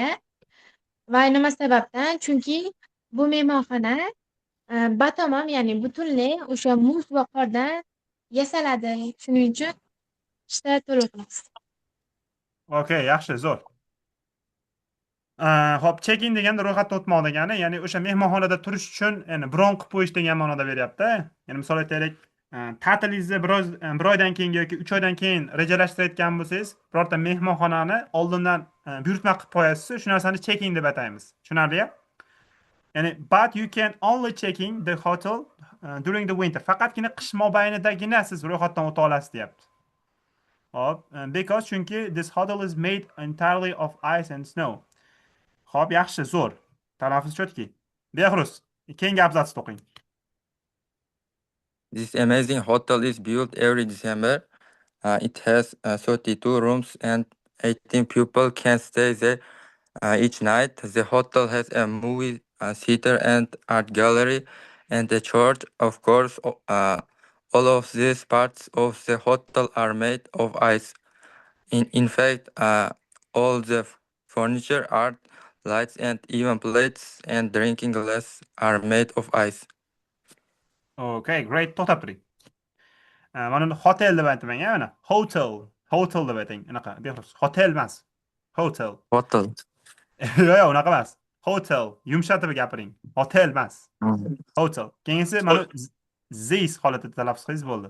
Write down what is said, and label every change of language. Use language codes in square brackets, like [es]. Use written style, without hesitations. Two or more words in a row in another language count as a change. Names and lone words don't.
[uz] Va nima sababdan? Chunki bu mehmonxona batamom, ya'ni butunlay o'sha muz va qordan yasaladi. Shuning uchun qishda to'lov qilasiz. Okey, yaxshi, zo'r. Hop, check-in deganda ro'yxatdan o'tmoq degani, ya'ni o'sha mehmonxonada turish uchun ya'ni bron qilib qo'yish degan ma'noda beryapti. Ya'ni misol aytaylik, ta'tilingizni bir oydan keyin yoki 3 oydan keyin rejalashtirayotgan bo'lsangiz, birorta mehmonxonani oldindan buyurtma qilib qo'yasiz. Shu narsani check-in deb ataymiz. Tushunarli? Ya'ni [en] but you can only check in the hotel during the winter. [uz] Faqatgina qish mobaynidagina siz ro'yxatdan o'ta olasiz, deyapti. Hop, [en] because chunki this hotel is made entirely of ice and snow. [uz] Xo'p, yaxshi, zo'r. Talaffuz chotki. Behruz, keyingi abzatsni o'qing. [en] This amazing hotel is built every December. It has 32 rooms and 18 people can stay there each night. The hotel has a movie theater and art gallery and a church. Of course, all of these parts of the hotel are made of ice. In fact, all the furniture, art, lights, and even plates and drinking glass are made of ice. Okay, great. [uz] To'xtab turing. Mana uni hotel deb aytmang, mana. Hotel. Hotel deb ayting. Unaqa, Behruz. Hotel emas. Hotel. Hotel. Yo'q, unaqa emas. Hotel. Yumshatib gapiring. Hotel emas. Hotel. Keyingisi mana this holatida talaffuz qilsangiz bo'ldi.